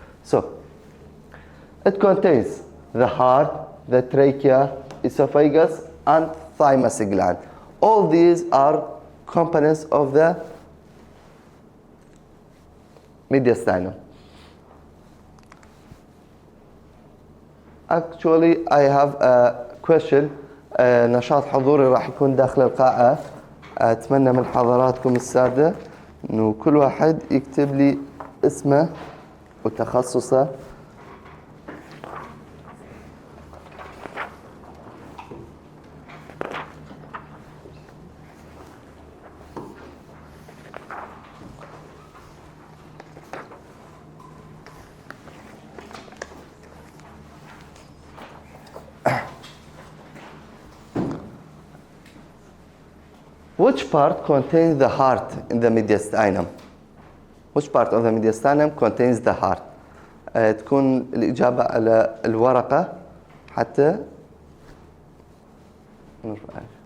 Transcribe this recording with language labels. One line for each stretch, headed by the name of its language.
English: So, it contains the heart, the trachea, esophagus and thymus gland. All these are components of the mediastinum. Actually, I have a question.
Arabic: نشاط حضوري راح يكون داخل القاعة. أتمنى من حضراتكم السادة إنه كل واحد يكتب لي اسمه وتخصصه.
English: Which part contains the heart in the mediastinum? Which part of the mediastinum contains the heart?
Arabic: تكون الإجابة على الورقة حتى نرفع.